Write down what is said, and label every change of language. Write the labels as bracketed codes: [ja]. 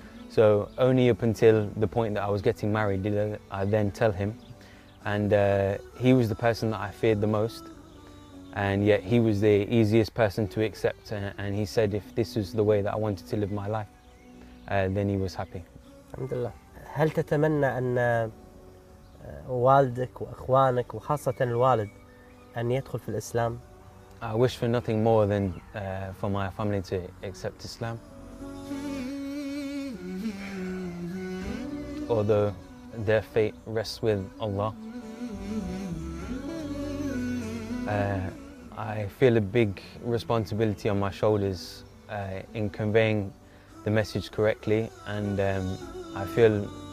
[en] So only up until the point that I was getting married did I then tell him. And he was the person that I feared the most, and yet he was the easiest person to accept. And he said if this was the way that I wanted to live my life, then he was happy. [ar] Alhamdulillah. هل تتمنى أن والدك وأخوانك وخاصة الوالد أن يدخل في الإسلام؟ [en] I wish for nothing more than for my family to accept Islam. Although their fate rests with Allah, I feel a big responsibility on my shoulders in conveying the message correctly, and I feel